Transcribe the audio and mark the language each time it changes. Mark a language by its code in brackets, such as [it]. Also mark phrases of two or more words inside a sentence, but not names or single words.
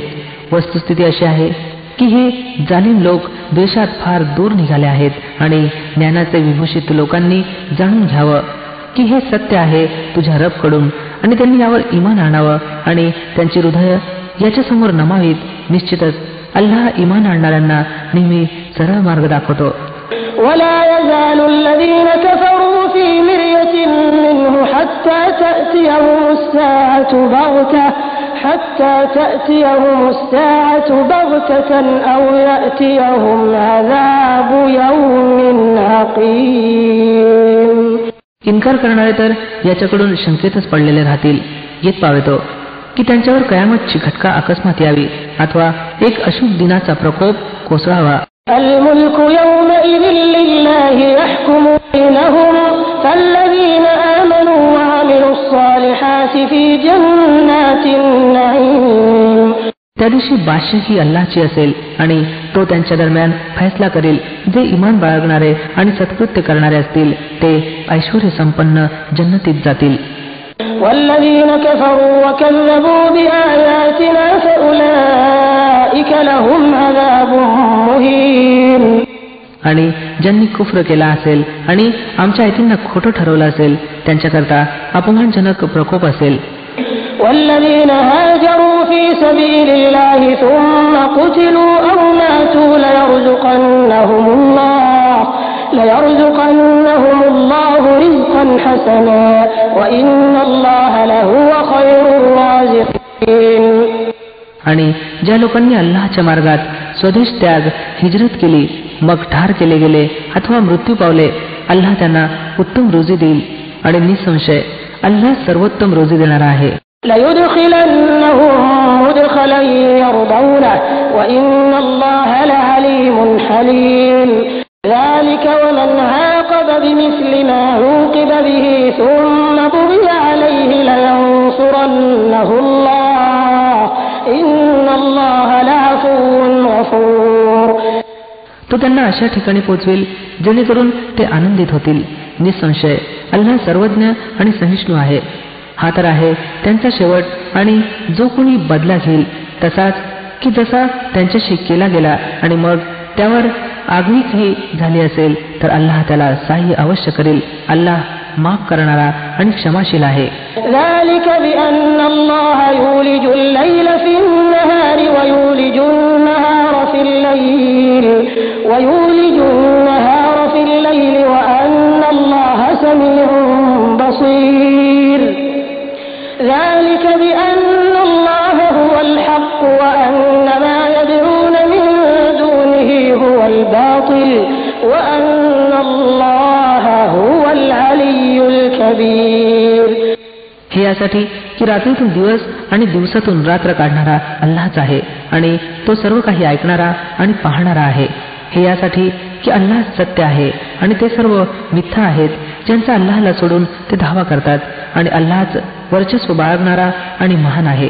[mr] वस्तुस्थिती अशी आहे की हे जालिम लोक द्वेषात फार दूर निघाले आहेत आणि ज्ञानाचे विभूषित लोकांनी जाणून घ्यावं की हे सत्य आहे तुझ्या रबकडून आणि त्यांनी यावर ईमान आणावं आणि त्यांची हृदय याच्यासमोर नमावीत. निश्चितच अल्लाह ईमान आणणाऱ्यांना नेहमी सरळ मार्ग दाखवतो. [ar] ولا يزال الذين كفروا في مرية منه حتى تأتيهم الساعة بغتة أو يأتيهم عذاب يوم عقيم. [mr] इन्कार करणारे तर याच्याकडून शंकेतच पडलेले राहतील. येत पावेतो की त्यांच्यावर कयामतची घटका अकस्मात यावी अथवा एक अशुभ दिनाचा प्रकोप कोसळावा. [ar] الملك يومئذ لله يحكم بينهم فالذين آمنوا وعملوا الصالحات في جنات النعيم. [mr] त्या दिवशी बादशाही ही अल्लाहची असेल आणि तो त्यांच्या दरम्यान फैसला करेल. जे इमान बाळगणारे आणि सत्कृत्य करणारे असतील ते ऐश्वर्य संपन्न जन्नतीत जातील. [ar] والذين كفروا وكذبوا بآياتنا فأولئك لهم عذاب مهين. [mr] आणि ज्यांनी कुफ्र केला असेल आणि आमच्या आयतींना खोटं ठरवलं असेल त्यांच्याकरता अपमानजनक प्रकोप असेल. [ar] والذين هاجروا في سبيل الله ثم قتلوا أو ماتوا ليرزقنهم الله رزقا حسنا وإن الله لهو خير الرازقين. [mr] आणि ज्या लोकांनी अल्लाहच्या मार्गात स्वदेश त्याग हिजरत केली मग ठार केले गेले अथवा मृत्यू पावले, अल्लाह त्यांना उत्तम रोजी देईल आणि निसंशय अल्लाह सर्वोत्तम रोजी देणारा आहे. [ar] ليدخلنهم مدخلا يرضونه وإن الله لعليم حليم. ذلك ومن عاقب بمثل ما عوقب به ثم بغي عليه لينصرنه الله إن الله لعفو غفور. [mr] तो त्यांना अशा ठिकाणी पोचवेल जेणेकरून ते आनंदित होतील. निसंशय अल्लाह सर्वज्ञ आणि सहिष्णू आहे. हा तर आहे त्यांचा शेवट आणि जो कोणी बदला घेईल तसाच की जसा त्यांच्याशी केला गेला आणि मग त्यावर आगळीकही झाली असेल तर अल्लाह त्याला साह्य अवश्य करेल. अल्लाह माफ करणारा आणि क्षमाशील आहे. [ar] ذلك بأن الله يولج الليل في النهار ويولج النهار في الليل وأن الله سميع بصير. ذلك بأن الله هو الحق وأن ما يدعون من دونه هو الباطل وأن الله هو العلي الكبير. [mr] हे यासाठी की रात्रीतून दिवस आणि दिवसातून रात्र काढणारा अल्लाहच आहे आणि तो सर्व काही ऐकणारा आणि पाहणारा आहे. हे यासाठी की अल्लाह सत्य आहे आणि ते सर्व मिथ्या आहेत ज्यांचा अल्लाहला सोडून ते धावा करतात आणि अल्लाहच वर्चस्व बाळगणारा आणि महान आहे.